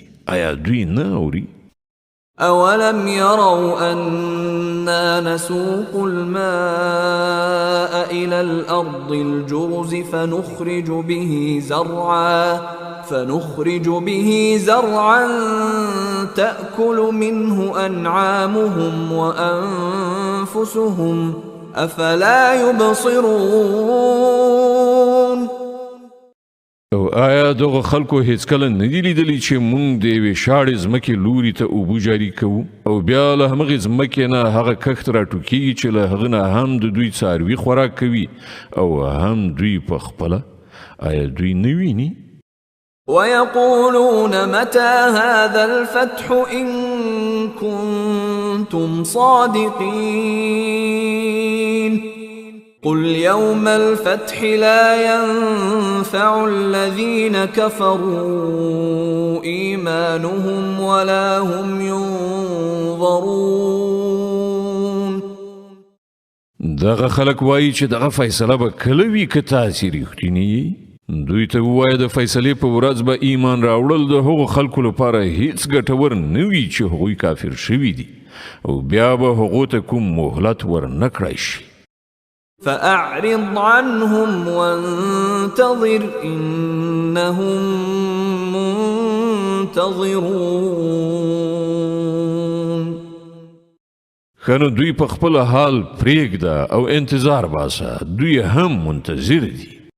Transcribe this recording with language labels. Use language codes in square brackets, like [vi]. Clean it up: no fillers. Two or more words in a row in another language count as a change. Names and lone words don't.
[ps] آیا دوی نه اوري؟ [ar] أولم يروا أنا نسوق الماء إلى الأرض الجرز فنخرج به زرعا تأكل منه أنعامهم وأنفسهم أفلا يبصرون. [ps] او آیا دغه خلکو هیڅ کله نه دي لیدلي چې موږ د یوې شاړې ځمکې لوري ته اوبه جاري کوو او بیا له همغې ځمکې نه هغه کښت راټوکېږي چې له هغه نه هم د دوی څاروي خوراک کوي او هم دوی په خپله؟ آیا دوی نه ویني؟ [ar] ويقولون متى هذا الفتح إن كنتم صادقين قل يوم الفتح لا ينفع الذين كفروا إيمانهم ولا هم ينظرون. [ps] دغه خلک وایي چې دغه فیصله به کله وي که تاسې رښتیني یي. دوی ته ووایه د فیصلې په ورځ به ایمان راوړل د هغو خلکو لپاره هیڅ ګټور نه وي چې هغوی کافر شوي دي او بیا به هغو ته کوم مهلت ورنه کړی شي. [ar] فأعرض عنهم وانتظر إنهم منتظرون. [ps] خنو دوی په خپل حال پرېږده او انتظار باسه، دوی هم منتظر دي.